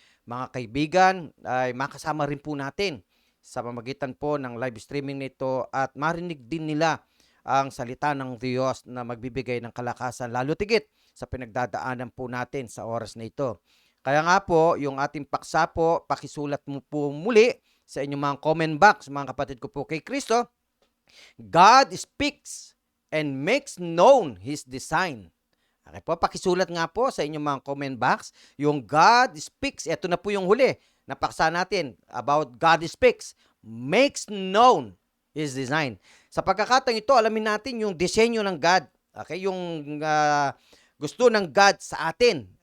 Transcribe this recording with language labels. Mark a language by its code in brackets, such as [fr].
[tl] mga kaibigan ay makasama rin po natin sa pamagitan po ng live streaming nito at marinig din nila ang salita ng Diyos na magbibigay ng kalakasan lalo tigit sa pinagdadaanan po natin sa oras na ito. Kaya nga po, yung ating paksa po, pakisulat mo po muli sa inyong mga comment box, mga kapatid ko po kay Kristo. [en] God speaks and makes known His design. [tl] Okay po, pakisulat nga po sa inyong mga comment box, yung God speaks. Ito na po yung huli na paksa natin [en] about God speaks, makes known His design. [tl] Sa pagkakataong ito, alamin natin yung disenyo ng God. Okay, yung gusto ng God sa atin.